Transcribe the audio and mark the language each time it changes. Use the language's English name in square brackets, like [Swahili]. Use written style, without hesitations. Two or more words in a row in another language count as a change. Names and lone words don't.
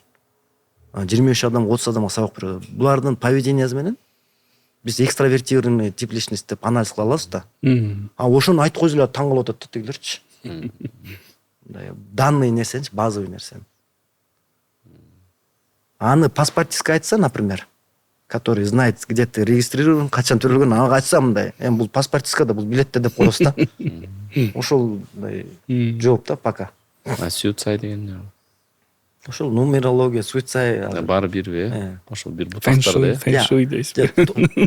[Kyrgyz] 25 адам, 30 адамга сабак берди. Булардын поведениясы менен биз [Russian] экстравертированный тип личность [Kyrgyz] деп анализ кыла алабыз да. Ошону айтып койсо эле таң калып атат да тигилерчи. Данный нерсенчи, базовый нерсени. Аны паспортистке айтса, например, [Russian] который знает, где ты регистрирован, [Kyrgyz] качан төрөлгөн, ага айтса мындай, бул паспортистка да бул билет деп коебуз да. Ошол жооп да пока. Суицай деген эмне? Ошол нумерология, суицай баары бирби, ошол бир бутактарды. Фэншуй дейсизби?